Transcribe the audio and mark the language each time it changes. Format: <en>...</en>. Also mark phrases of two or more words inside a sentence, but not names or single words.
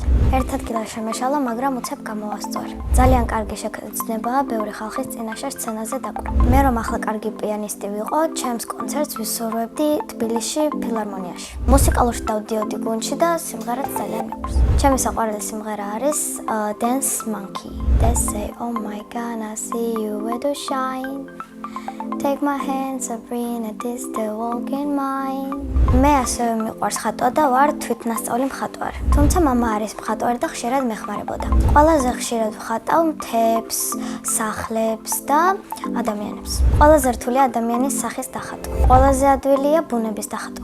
<ka>ერთ ადგილას შემეშალა, მაგრამ უცებ გამოვასწორე. ძალიან კარგი შეგრძნებაა ბევრი ხალხის წინაშე სცენაზე დაკვრა. მე რომ ახლა კარგი პიანისტი ვიყო, ჩემს კონცერტს ვისურვებდი თბილისში ფილარმონიაში. მუსიკალურში დავდიოდი გუნდში და სიმღერაც ძალიან მიყვარს. ჩემი საყვარელი სიმღერა არის Dance Monkey.</ka> <en>They say, oh my God, I see you where to shine. Take my hand, Sabrina, this the walk in mine.</en> <ka>მე ასევე მიყვარს ხატვა და ვარ თვითნასწავლი მხატვარი. თუმცა მამა არის მხატვარი და ხშირად მეხმარებოდა. ყველაზე ხშირად ვხატავ მთებს, სახლებს და ადამიანებს. ყველაზე რთულია ადამიანის სახის დახატვა. ყველაზე ადვილია ბუნების დახატვა.</ka>